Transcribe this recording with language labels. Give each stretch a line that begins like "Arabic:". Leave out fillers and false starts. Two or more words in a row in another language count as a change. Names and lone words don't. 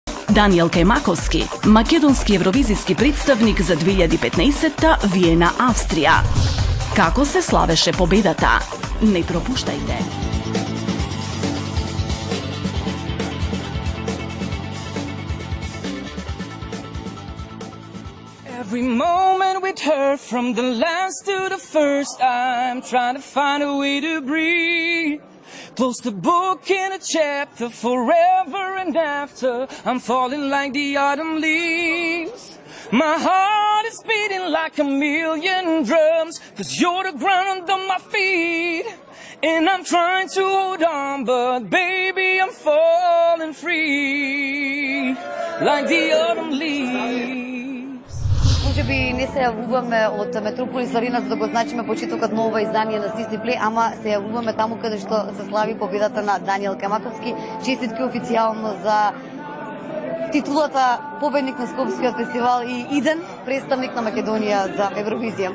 Macedonian: Даниел Кајмаковски, македонски евровизиски представник за 2015-та Виена, Австрија. Како се славеше победата? Не пропуштајте.
English: Every moment with her, from the last to the first, I'm trying to find a way to breathe. Close the book in a chapter, forever and after, I'm falling like the autumn leaves. My heart is beating like a million drums, 'cause you're the ground under my feet. And I'm trying to hold on, but baby, I'm falling free, like the autumn leaves.
Macedonian: Може би не се јавуваме од Метрополис Арена за да го значиме почетокот на ова издание на Стисни Плей, ама се јавуваме таму каде што се слави победата на Даниел Кајмаковски. Честитки официјално за титулата победник на Скопскиот фестивал и иден представник на Македонија за Евровизија.